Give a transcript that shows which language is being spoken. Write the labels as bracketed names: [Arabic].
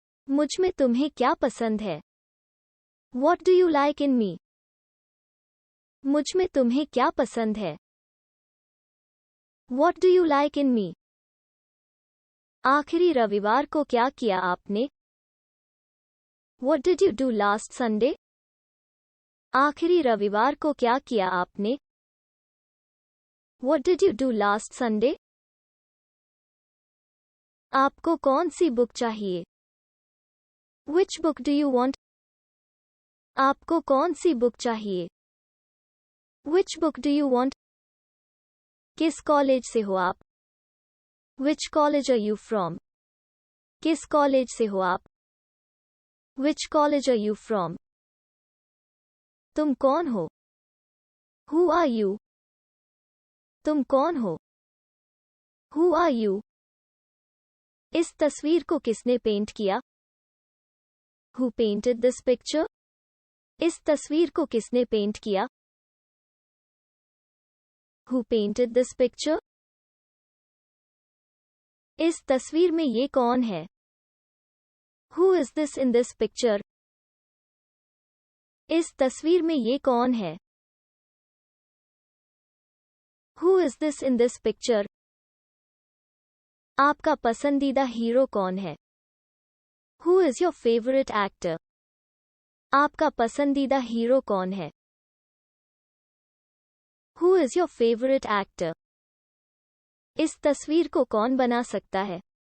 [Hindi] मुझ में तुम्हें क्या पसंद है? [English] What do you like in me? [Hindi] मुझ में तुम्हें क्या पसंद है? [English] What do you like in me? [Hindi] आखिरी रविवार को क्या किया आपने? [English] What did you do last Sunday? [Hindi] आखिरी रविवार को क्या किया आपने? [English] What did you do last Sunday? [Hindi] आपको कौन सी बुक चाहिए? [English] Which book do you want? [Hindi] आपको कौन सी बुक चाहिए? [English] Which book do you want? [Hindi] किस कॉलेज से हो आप? [English] Which college are you from? [Hindi] किस कॉलेज से हो आप? [English] Which college are you from? [Hindi] तुम कौन हो? [English] Who are you? [Hindi] तुम कौन हो? Who are you? इस तस्वीर को किसने पेंट किया? [English] Who painted this picture? [Hindi] इस तस्वीर को किसने पेंट किया? [English] Who painted this picture? [Hindi] इस तस्वीर में ये कौन है? [English] Who is this in this picture? [Hindi] इस तस्वीर में ये कौन है? [English] Who is this in this picture? [Hindi] आपका पसंदीदा हीरो कौन है? [English] Who is your favorite actor? [Hindi] आपका पसंदीदा हीरो कौन है? [English] Who is your favorite actor? [Hindi] इस तस्वीर को कौन बना सकता है?